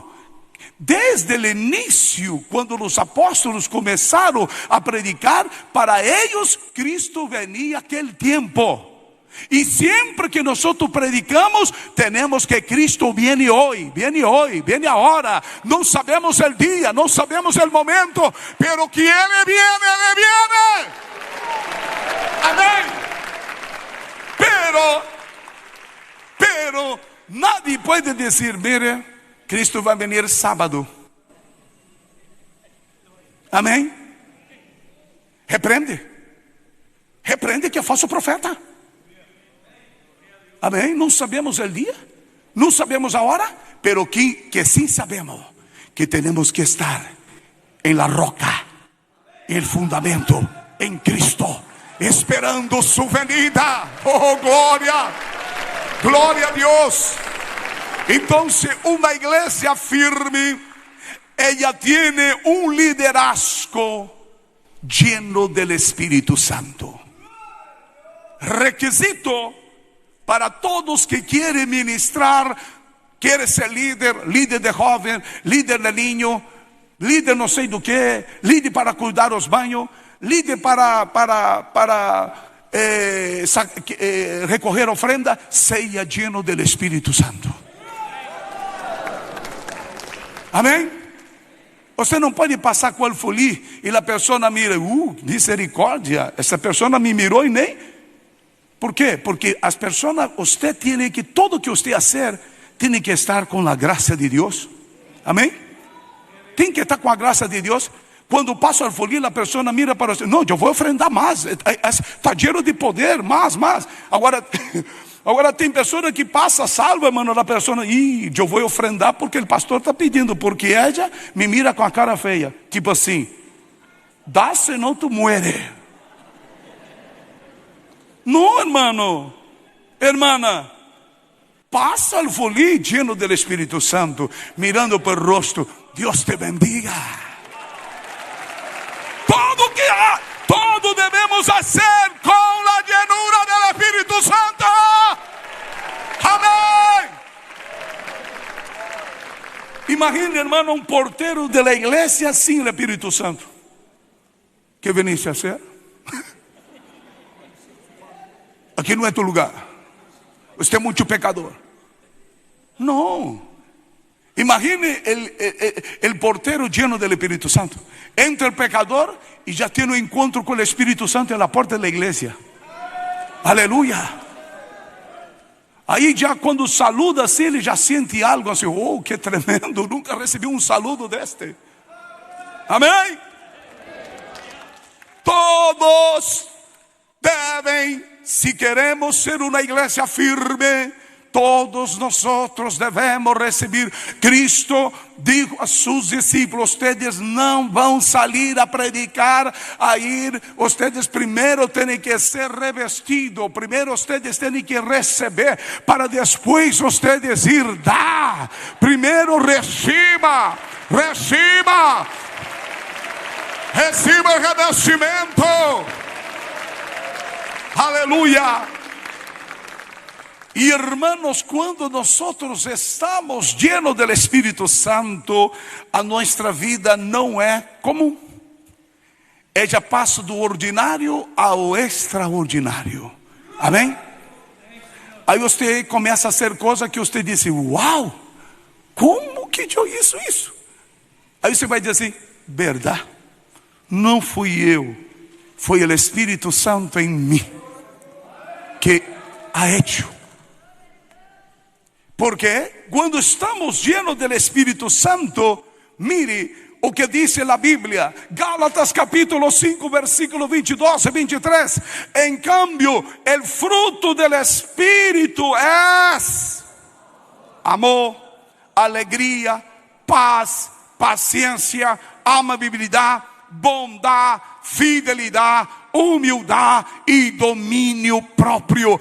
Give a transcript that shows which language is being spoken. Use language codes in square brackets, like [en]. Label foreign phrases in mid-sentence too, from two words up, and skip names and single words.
[pt] Desde o início, quando os apóstolos começaram a predicar, para eles Cristo venia aquele tempo. E sempre que nós predicamos, temos que Cristo viene hoje, viene agora. Não sabemos o dia, não sabemos o momento, pero que Ele viene. Amém. [es] Pero nadie [pt] pode dizer: mire, Cristo vai venir sábado. Amém? Repreende que é falso profeta. Amém? Não sabemos o dia, não sabemos a hora, pero que sim sabemos que temos que estar em [es] la roca, [pt] em fundamento, em Cristo, esperando sua venida. Oh, glória a Deus. Então, uma igreja firme, ela tem liderazgo [es] lleno del [pt] Espírito Santo. Requisito para todos que querem ministrar, querem ser líder de jovem, líder de niño, líder não sei do que, líder para cuidar os banhos, líder para recorrer ofrenda, seja [es] lleno del [pt] Espírito Santo. Amém? Você não pode passar com alfolia e a pessoa mira: misericórdia, essa pessoa me mirou e nem. Por quê? Porque as pessoas, você tem que, todo que você fazer, tem que estar com a graça de Deus. Amém? Tem que estar com a graça de Deus. Quando passa a alfolia, a pessoa mira para você: não, eu vou ofrendar mais, está cheio de poder, mais. Agora tem pessoa que passa salva, mano, a pessoa: eu vou ofrendar porque o pastor está pedindo, porque ela me mira com a cara feia, tipo assim: dá, senão tu muere. Não, [es] hermano, hermana, [pt] passa al folia [es] lleno del [pt] Espírito Santo, mirando para o rosto: Deus te bendiga. Todo devemos fazer com a llenura do Espírito Santo. Amém. Imagine, hermano, um porteiro de la igreja sem o Espírito Santo. [es] ¿Qué veniste a hacer? [pt] Aqui não é tu lugar. Você é muito pecador. Não. Imagine o porteiro lleno do Espírito Santo. Entra o pecador e já tem um encontro com o Espírito Santo na porta da igreja. Aleluia. Aí já quando saluda assim, ele já sente algo assim: oh, que tremendo, nunca recebi um saludo deste. Amém? Todos devem, se queremos ser uma igreja firme, [es] todos nosotros debemos recibir. Cristo dijo a sus discípulos: ustedes no van a salir a predicar, a ir. Ustedes primero tienen que ser revestidos. Primero ustedes tienen que recibir, para después ustedes ir dar. Primero reciba el revestimiento. Aleluya. Y hermanos, cuando nosotros estamos llenos del Espíritu Santo, a nuestra vida [pt] não é comum. Ella passa do ordinário ao extraordinário. Amém? Aí você começa a hacer coisas que você diz: uau, como que eu hice isso? Aí você vai dizer assim: verdade, não fui eu, foi o Espírito Santo em mim que [es] ha hecho. [pt] Porque quando estamos [es] llenos del [pt] Espírito Santo, mire o que [es] dice la Biblia, [pt] Gálatas capítulo 5, versículo 22 y 23. [es] En cambio, el fruto del Espíritu es amor, alegría, paz, paciencia, amabilidad, bondad, fidelidad, humildad y dominio propio.